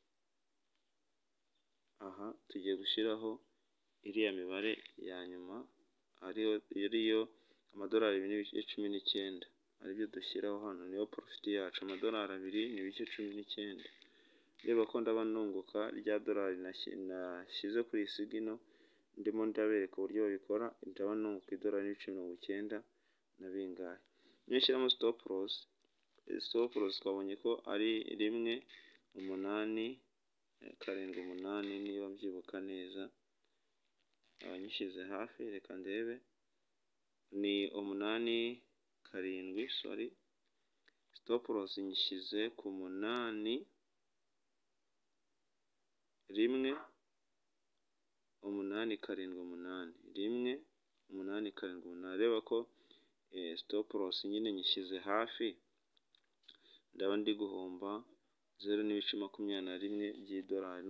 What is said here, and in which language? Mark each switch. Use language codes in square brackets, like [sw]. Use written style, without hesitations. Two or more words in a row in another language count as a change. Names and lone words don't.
[rw] Aha tugiye gushyiraho iriya mibare ya nyuma ariyo $2.19, aribyo dushyiraho hano. Niyo profit yacu, $2.19. Reba ko ndaba nunguka rya dolari nashyize kuri iyi signal, ndimo ndabereka uburyo babikora. Ndaba nunguka $1.90 na bingahe. Niyo nshyiramo [en] stop loss. Stop loss [rw] twabonye ko ari 1.878 niba mbyibuka neza. Abanyishyize hafi, reka ndebe, ni 8.7. [en] sorry, stop loss [rw] nyishyize ku 1.878. Reba ko [en] stop loss [rw] nyine nyishyize hafi, ndaba ndi guhomba 0.21 by'idolari.